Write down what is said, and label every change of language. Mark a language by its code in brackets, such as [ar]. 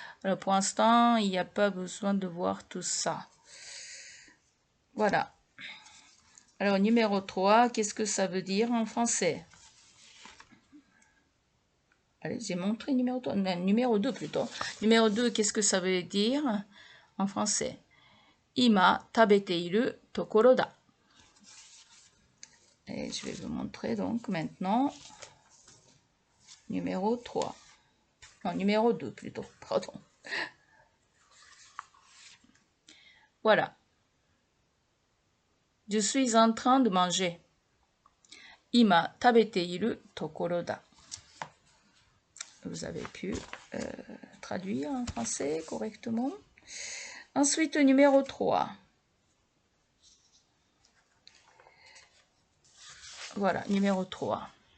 [fr] Alors, pour l'instant, il n'y a pas besoin de voir tout ça. Voilà. Alors, numéro 3, qu'est-ce que ça veut dire en français? Allez, j'ai montré numéro 3, non, numéro 2 plutôt. Numéro 2, qu'est-ce que ça veut dire en français? [ja] Ima tabeteiru tokoro da. [fr] Et je vais vous montrer donc maintenant numéro 3. Non, numéro 2 plutôt, pardon. Voilà. Je suis en train de manger. [ja] Ima tabeteiru tokoro da. [fr] Vous avez pu traduire en français correctement. Ensuite, numéro 3. Voilà, numéro 3.